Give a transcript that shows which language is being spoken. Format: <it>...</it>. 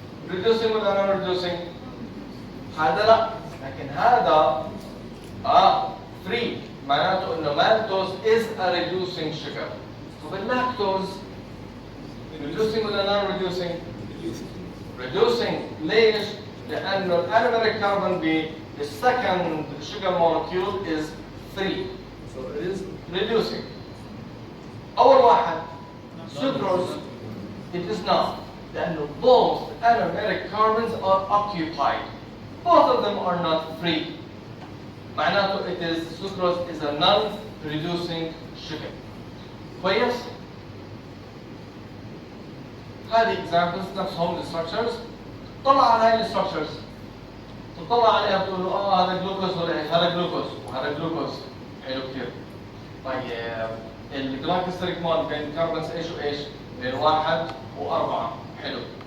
<ar>reducing ولا non reducing؟ هذا لا، لكن هذا free، معناته انه مالتوز</ar> <en>is a reducing sugar.</en> <ar>طب اللاكتوز reducing ولا non reducing؟ reducing. ليش؟ لأنه الانوميريك كاربون</ar> <en>The second sugar molecule is 3, So it is reducing.</en> <ar>أول واحد</ar> <en>sucrose, it is not.</en> <ar>لأنه</ar> <en>both anomeric carbons are occupied. Both of them are not free.</en> <ar>معناته</ar> <en>it is sucrose is a non-reducing sugar.</en> <ar>كويس؟ هذه examples نفسهم الستراكشرز. طلع على هاي الستراكشرز. تطلع عليها بتقول له هذا جلوكوز ولا ايش؟ هذا جلوكوز وهذا جلوكوز. حلو كثير. طيب الجلايكوسيليك بوند بين الكربونز ايش وايش؟ بين 1 و4. حلو.</ar>